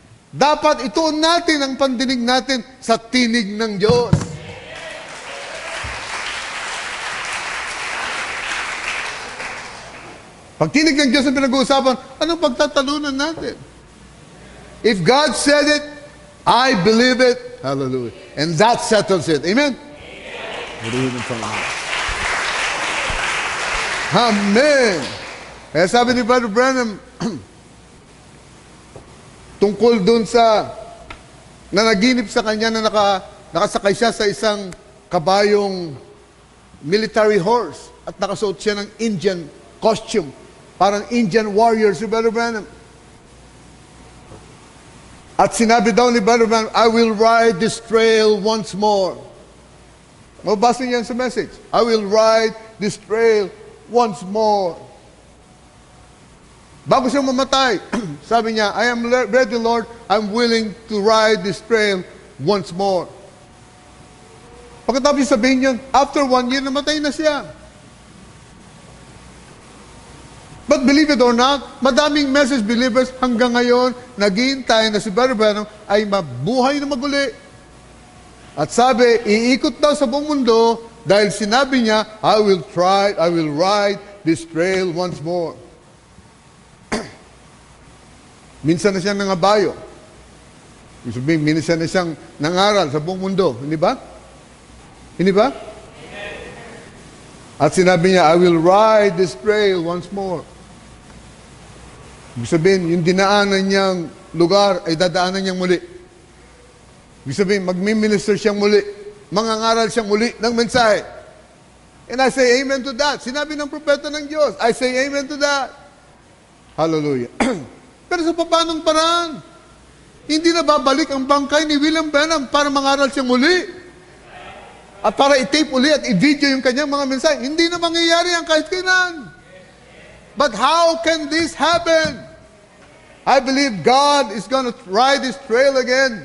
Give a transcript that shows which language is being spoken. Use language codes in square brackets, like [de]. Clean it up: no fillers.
[tl] Dapat ituon natin ang pandinig natin sa tinig ng Diyos. Pag tinig ng Diyos ang pinag-uusapan, anong pagtatalunan natin? [en] If God said it, I believe it. Hallelujah. And that settles it. Amen? Amen. [tl] Kaya sabi ni Brother Branham, tungkol dun sa nanaginip sa kanya na nakasakay siya sa isang kabayong military horse at nakasuot siya ng Indian costume. Parang Indian warrior si Brother Branham. At sinabi daw ni [en] Brother Branham, I will ride this trail once more. [tl] Mabasa niyan sa message. [en] I will ride this trail once more. [tl] Bago siya mamatay, sabi niya, [en] I am ready, Lord. I'm willing to ride this trail once more. [tl] Pagkatapos sabihin yun, [en] after 1 year, [tl] namatay na siya. [en] But believe it or not, [tl] madaming message believers hanggang ngayon, naghihintay na si Brother Branham ay mabuhay na maguli. At sabi, iikot daw sa buong mundo dahil sinabi niya, [en] I will ride this trail once more. [tl] Minsan na siyang nangabayo. Minsan na siyang nangaral sa buong mundo. Hindi ba? Hindi ba? At sinabi niya, [en] I will ride this trail once more. [tl] Ibig sabihin, yung dinaanan niyang lugar ay dadaanan niyang muli. Ibig sabihin, magmi-minister siyang muli. Mangangaral siyang muli ng mensahe. [en] And I say amen to that. [tl] Sinabi ng propeta ng Diyos, [en] I say amen to that. Hallelujah. [tl] Pero sa papanong paraan, hindi na babalik ang bangkay ni William Branham para mangaral siyang muli. At para i-tape uli at i-video yung kanyang mga mensahe. Hindi na mangyayari ang kahit kailan. [en] But how can this happen? I believe God is going to ride this trail again.